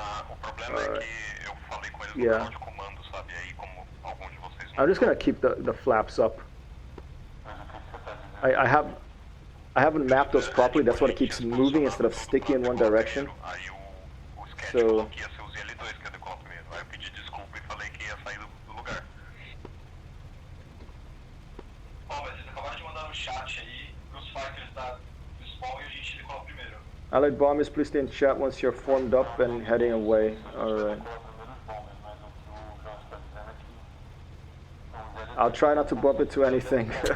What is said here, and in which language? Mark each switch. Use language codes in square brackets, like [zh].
[pt] O problema é que eu falei com eles no [en] Yeah. [pt] canal de comando, sabe? Aí como algum de vocês não... [en] I'm just gonna keep the flaps up. I haven't mapped those properly. That's why it keeps moving instead of sticking in one direction. [pt] Aí o sketch [en] So- [pt] falou que ia ser os L2 que ia decolar primeiro. Aí eu pedi desculpa e falei que ia sair do lugar. Ó, mas eles acabaram de mandar no chat aí pros fighters do spawn e a gente decola primeiro. [en] Allied bombers, please stay in chat once you're formed up and heading away. All right. I'll try not to bump into anything.